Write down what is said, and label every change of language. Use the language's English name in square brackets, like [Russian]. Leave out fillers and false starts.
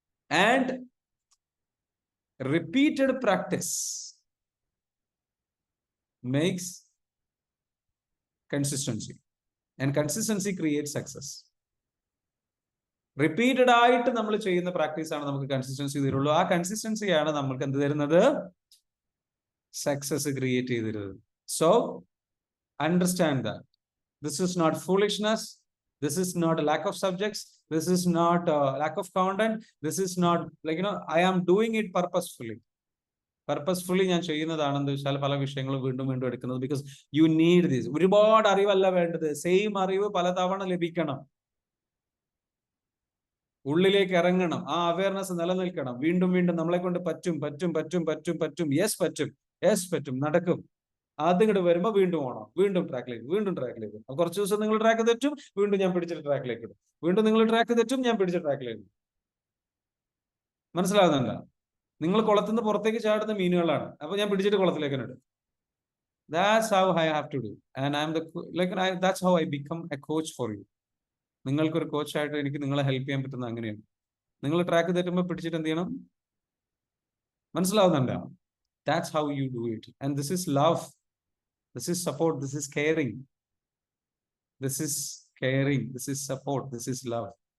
[English] And repeated practice makes consistency, and consistency creates success. [Malayalam] Repeated ആയിട്ട് നമ്മൾ ചെയ്യുന്ന practice ആണ് നമുക്ക് കൺസിസ്റ്റൻസി തരുള്ളൂ. ആ കൺസിസ്റ്റൻസിയാണ് നമുക്ക് എന്ത് തരുന്നത്? സക്സസ് ക്രിയേറ്റ് ചെയ്ത് തരുന്നത്. [English] So understand that this is not foolishness, This is not a lack of subjects. This is not a lack of content. This is not like, I am doing it purposefully. [Malayalam] Purposefully ഞാൻ ചെയ്യുന്നതാണെന്ന് വെച്ചാൽ പല വിഷയങ്ങളും വീണ്ടും വീണ്ടും എടുക്കുന്നത്. [English] Because you need this. [Malayalam] ഒരുപാട് അറിവല്ല വേണ്ടത്, same അറിവ് പലതവണ ലഭിക്കണം, ഉള്ളിലേക്ക് ഇറങ്ങണം, ആ അവയർനെസ് നിലനിൽക്കണം. വീണ്ടും വീണ്ടും നമ്മളെ കൊണ്ട് പറ്റും പറ്റും പറ്റും പറ്റും പറ്റും യെസ് പറ്റും, യെസ് പറ്റും, നടക്കും. ആദ്യം ഇങ്ങോട്ട് വരുമ്പോ വീണ്ടും ഓണം, വീണ്ടും ട്രാക്കിലേക്ക്, വീണ്ടും ട്രാക്കിലേക്ക്. കുറച്ച് ദിവസം നിങ്ങൾ ട്രാക്ക് തെറ്റും, വീണ്ടും ഞാൻ പിടിച്ചിട്ട് ട്രാക്കിലേക്ക് ഇടും. വീണ്ടും നിങ്ങൾ ട്രാക്ക് തെറ്റും, ഞാൻ പിടിച്ച ട്രാക്കിലേക്ക്. മനസ്സിലാകുന്നുണ്ടോ? നിങ്ങൾ കുളത്തുനിന്ന് പുറത്തേക്ക് ചാടുന്ന മീനുകളാണ്, അപ്പൊ ഞാൻ പിടിച്ചിട്ട് കുളത്തിലേക്ക് ഇടും. [English] That's how I have to do, and that's how I become a coach for you. [Malayalam] നിങ്ങൾക്കൊരു കോച്ചായിട്ട് എനിക്ക് നിങ്ങളെ ഹെൽപ്പ് ചെയ്യാൻ പറ്റുന്നത് അങ്ങനെയാണ്. നിങ്ങൾ ട്രാക്ക് തെറ്റുമ്പോൾ പിടിച്ചിട്ട് എന്ത് ചെയ്യണം? മനസ്സിലാവുന്നുണ്ടോ? [English] That's how you do it. And this is love. This is support. This is caring. This is caring. This is support. This is love.